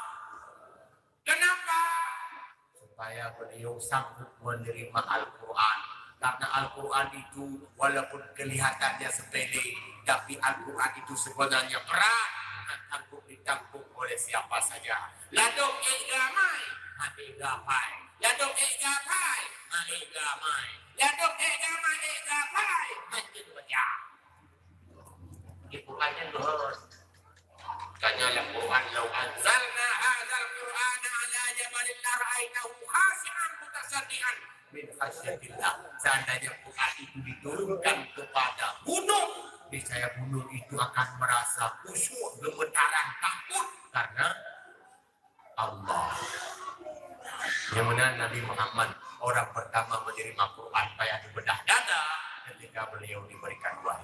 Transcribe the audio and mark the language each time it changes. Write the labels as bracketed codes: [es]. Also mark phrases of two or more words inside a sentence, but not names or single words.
[id] Kenapa? Supaya beliau sanggup menerima Al-Quran. Karena Al-Quran itu walaupun kelihatannya sepele, tapi Al-Quran itu sebenarnya berat dan sanggup ditanggung oleh siapa saja. [min] Ladong gamai, hati gapai. Ladong gapai, hati gamai. Ladong gamai, gapai, hati pecah. Itu aja doh. [id] Kanya Al-Quran [ar] لو أنزلنا هذا القرآن على جبل لرأيته خاشعا متصدعا من خشية الله. [id] Seandainya Quran itu diturunkan kepada gunung, niscaya gunung itu akan merasa khusyuk, gemetaran, takut karena Allah. Yang benar Nabi Muhammad orang pertama menerima Quran kayak bedah dada ketika beliau diberikan wahyu.